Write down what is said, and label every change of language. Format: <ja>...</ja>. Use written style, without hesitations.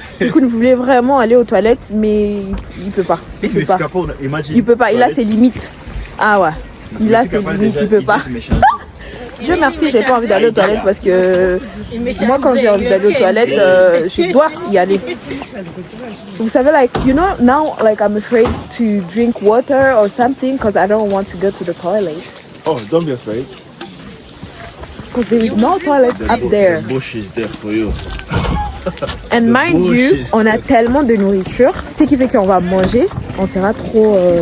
<fr>Du coup, il voulait vraiment aller aux toilettes, mais il peut pas. Il peut pas. Il a ses limites. Ah ouais. Il a ses limites, il peut pas. Dieu merci, j'ai pas envie d'aller aux toilettes parce que moi, quand j'ai envie d'aller aux toilettes, je dois y aller.</fr> <en>Vous savez, like, you know, now, like, I'm afraid to drink water or something because I don't want to go to the toilet. Oh, don't be afraid. Because there is no toilet up there. The bush is there for you.</en> <fr>And mind you, on a tellement de nourriture, ce qui fait qu'on va manger, on sera trop...</fr>